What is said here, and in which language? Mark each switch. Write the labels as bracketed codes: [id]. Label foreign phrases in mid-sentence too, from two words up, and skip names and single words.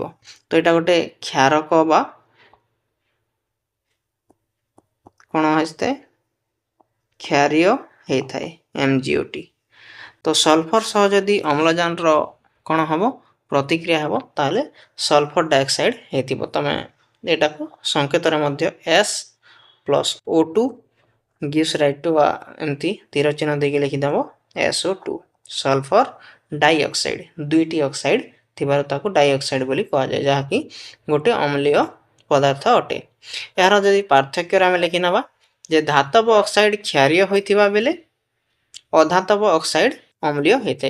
[or] ତ ଏଇଟା ଗୋଟେ କ୍ଷାରକ ବା କ'ଣ ହୋଇଥାଏ, କ୍ଷାରୀୟ ହେଇଥାଏ MgO ଟି। ତ ସଲଫର ସହ ଯଦି ଅମ୍ଳଜାନର କ'ଣ ହେବ ପ୍ରତିକ୍ରିୟା ହେବ ତାହେଲେ ସଲଫର ଡାଇଅକ୍ସାଇଡ଼ ହେଇଥିବ। ତୁମେ ଏଟାକୁ ସଂକେତରେ ମଧ୍ୟ S ପ୍ଲସ୍ O2 [en] gives right to [or] ବା ଏମିତି ତୀର ଚିହ୍ନ ଦେଇକି ଲେଖିଦେବ SO2 ସଲଫର ଡାଇଅକ୍ସାଇଡ଼। 2ଟି ଅକ୍ସାଇଡ଼ ଥିବାରୁ ତାକୁ ଡାଇଅକ୍ସାଇଡ଼ ବୋଲି କୁହାଯାଏ, ଯାହାକି ଗୋଟେ ଅମ୍ଳୀୟ ପଦାର୍ଥ ଅଟେ। ଏହାର ଯଦି ପାର୍ଥକ୍ୟରେ ଆମେ ଲେଖିନେବା ଯେ ଧାତବ ଅକ୍ସାଇଡ଼ କ୍ଷାରୀୟ ହୋଇଥିବା ବେଳେ ଅଧାତବ ଅକ୍ସାଇଡ଼ ଅମ୍ଳୀୟ ହୋଇଥାଏ।